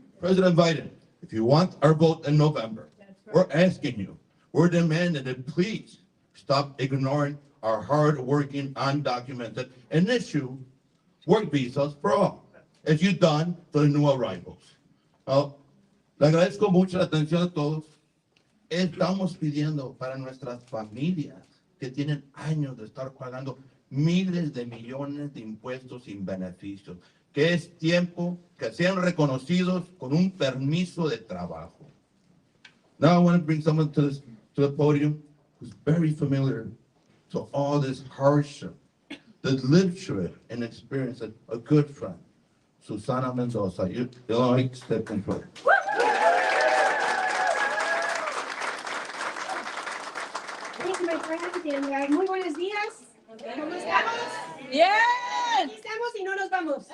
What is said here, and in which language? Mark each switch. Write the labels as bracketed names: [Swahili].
[English] President Biden, if you want our vote in November, we're asking you, we're demanding that please stop ignoring our hard-working, undocumented, and issue work visas for all, as you've done for the new arrivals. [Spanish] Le agradezco mucho la atención a todos. Estamos pidiendo para nuestras familias que tienen años de estar pagando miles de millones de impuestos sin beneficios, que es tiempo que sean reconocidos con un permiso de trabajo. [English] Now I want to bring someone to the podium who's very familiar to all this hardship, that lived through it and experienced it, a good friend, Susana Mendoza, Illinois State Controller. Thank you, my friend, and [Spanish] muy buenos días. ¿Cómo estamos? Bien. Aquí estamos y no nos vamos.